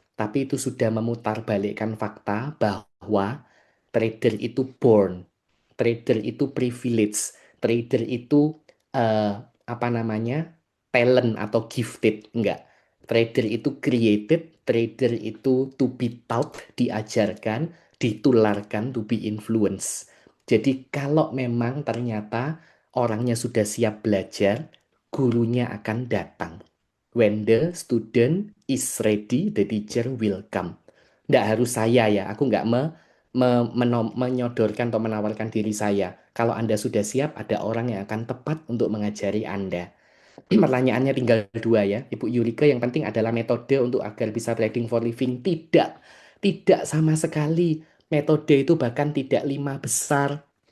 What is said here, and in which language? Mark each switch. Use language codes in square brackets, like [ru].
[id] Tapi itu sudah memutarbalikkan fakta bahwa trader itu [en] born, [id] trader itu privilege, trader itu eh, apa namanya, [en] talent atau gifted, [id] enggak. Trader itu created, trader itu [en] to be taught, [id] diajarkan, ditularkan, [en] to be influenced. [id] Jadi kalau memang ternyata orangnya sudah siap belajar, gurunya akan datang. [en] When the student is ready, the teacher will come. [id] Nggak harus saya ya, aku nggak menyodorkan atau menawarkan diri saya. Kalau Anda sudah siap, ada orang yang akan tepat untuk mengajari Anda. Pertanyaannya tinggal dua ya, Ibu Yurika. Yang penting adalah metode untuk agar bisa [en] trading for living. [id] Tidak, tidak sama sekali. Metode itu bahkan tidak lima besar.